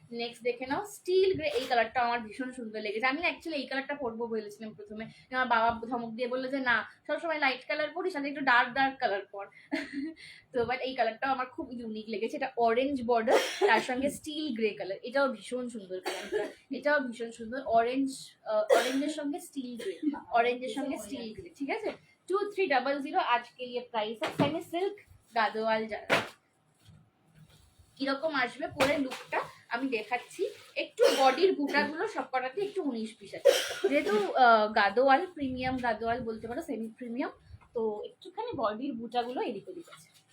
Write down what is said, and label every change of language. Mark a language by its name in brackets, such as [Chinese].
[Bangla] Next দেখে নাও still grey, এই কালারটা আমার ভীষণ সুন্দর লেগেছে। আমি অ্যাকচুয়ালি এই কালারটা পরবো বলেছিলাম প্রথমে, আমার বাবা ধমক দিয়ে বললো যে না, সবসময় লাইট কালার পরিস, সাথে একটু ডার্ক ডার্ক কালার পর। তো বাট এই কালারটাও আমার খুব ইউনিক লেগেছে, এটা অরেঞ্জ বর্ডার, তার সঙ্গে স্টিল গ্রে কালার, এটাও ভীষণ সুন্দর কালারটা, এটাও ভীষণ সুন্দর। অরেঞ্জ, অরেঞ্জের সঙ্গে স্টিল গ্রে, অরেঞ্জের সঙ্গে স্টিল গ্রে। ঠিক আছে, [Hindi] 2300 आज के लिए प्राइस है। [Bangla] সেমি সিল্ক গাদোয়াল যারা, কিরকম আসবে পরে লুকটা আমি দেখাচ্ছি। একটু বডির বুটাগুলো সবকটাতে একটু 19-20 আছে, যেহেতু গাদোয়াল প্রিমিয়াম, গাদোয়াল বলতে পারো সেমি প্রিমিয়াম, তো একটুখানি বডির বুটাগুলো এদিক ওদিক আছে।